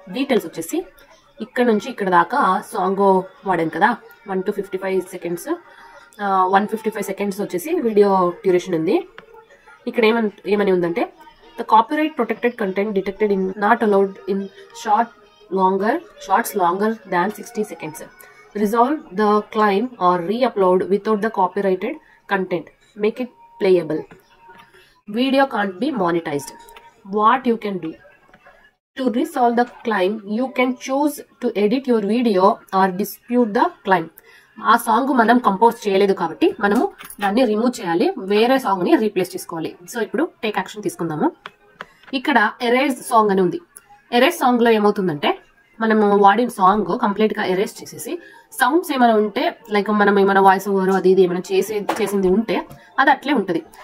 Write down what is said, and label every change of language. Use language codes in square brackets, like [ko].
[te] Details వచ్చేసి ఇక్కడ నుంచి ఇక్కడ దాకా సాంగ్ వాడాను కదా, 155 సెకండ్స్ 155 సెకండ్స్ వచ్చేసి వీడియో డ్యూరేషన్ ఉంది. ఇక్కడ ఏమని ఉందంటే, [en] The copyright protected content detected in not allowed in shorts longer than 60 seconds. Resolve the claim or re-upload without the copyrighted content. Make it playable. Video can't be monetized. What you can do to resolve the claim, you can choose to edit your video or dispute the claim. [te] ఆ song మనం compose చేయలేదు కాబట్టి మనము దాన్ని remove చేయాలి, వేరే song ని replace చేసుకోవాలి. సో ఇప్పుడు టేక్ యాక్షన్ తీసుకుందాము. ఇక్కడ ఎరేజ్ సాంగ్ అని ఉంది. ఎరేజ్ సాంగ్ లో ఏమవుతుందంటే, మనము వాడిన సాంగ్ కంప్లీట్ గా ఎరేజ్ చేసేసి సౌండ్స్ ఏమైనా ఉంటే, లైక్ మనం ఏమైనా వాయిస్ ఓవర్ అది ఇది ఏమైనా చేసింది ఉంటే అది అట్లే ఉంటుంది.